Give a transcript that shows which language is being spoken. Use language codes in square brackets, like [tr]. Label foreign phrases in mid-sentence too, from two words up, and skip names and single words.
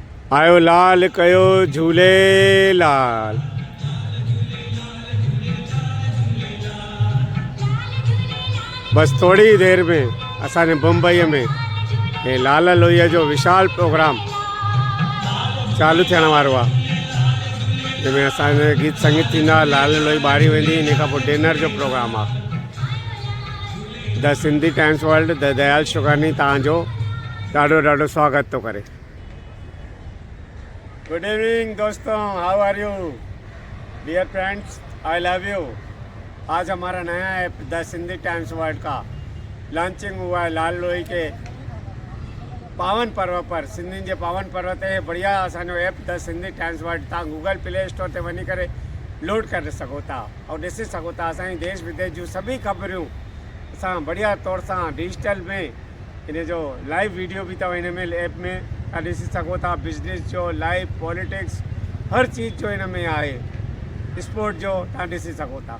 [sd] आयो लाल कयो झूलेलाल। बस थोड़ी देर में असांजे बम्बई में ये लाल लोईअ जो विशाल प्रोग्राम चालू थियण वारो आहे, जंहिंमें असांजे गीत संगीत थींदा, लाल लोई ॿारी वेंदी, इन खां पोइ डिनर जो प्रोग्राम आहे। द सिंधी टाइम्स वर्ल्ड द दयाल शुगानी तव्हांजो ॾाढो ॾाढो स्वागत थो करे। [en] good evening दोस्तों, how are you dear friends, I love you. [hi] आज हमारा नया ऐप द सिंधी टाइम्स वर्ल्ड का लॉन्चिंग हुआ है। लाल लोई के पावन पर्व पर, [sd] सिंधियुनि जे पावन पर्व ते बढ़िया असांजो ऐप द सिंधी टाइम्स वर्ल्ड तव्हां गूगल प्ले स्टोर ते वञी करे लोड करे सघो था और ॾिसी सघो था। असांजी देश विदेश जूं सभी ख़बरूं असां बढ़िया तौर सां डिजिटल में इन जो लाइव वीडियो भी तव्हां इन में ऐप में तव्हां ॾिसी सघो था। बिजनेस जो, [en] live politics, [sd] हर चीज़ जो इन में आहे, स्पोर्ट जो तव्हां ॾिसी सघो था।